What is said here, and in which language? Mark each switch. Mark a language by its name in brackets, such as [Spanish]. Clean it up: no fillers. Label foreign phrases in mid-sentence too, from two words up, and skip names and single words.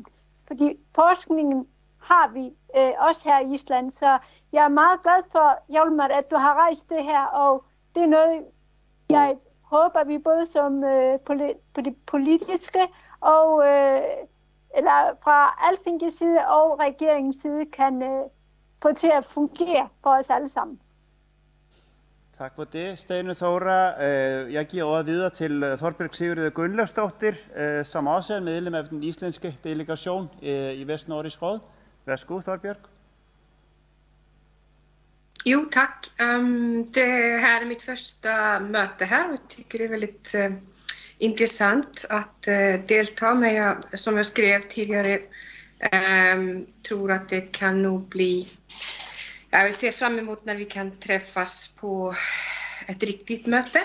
[Danish] Fordi forskningen har vi også her i Island, så jeg er meget glad for, Hjalmar, at du har rejst det her, og det er noget, jeg håber, vi både som på det politiske og eller fra Alþingis side og regeringens side kan få til at fungere for os alle sammen. Tak for det, Steinunn Þóra. Jeg giver ordet videre til Þorbjørg Sigurður Gunnlaugsdóttir, som også er medlem af den islandske delegation i Vestnordisk Råd. Værsgo, Þorbjørg. [Swedish] Jo, tack. Det här är mitt första möte här och jag tycker det är väldigt intressant att delta. Men jag, som jag skrev tidigare, tror att det kan nog bli... Jag vill se fram emot när vi kan träffas på ett riktigt möte.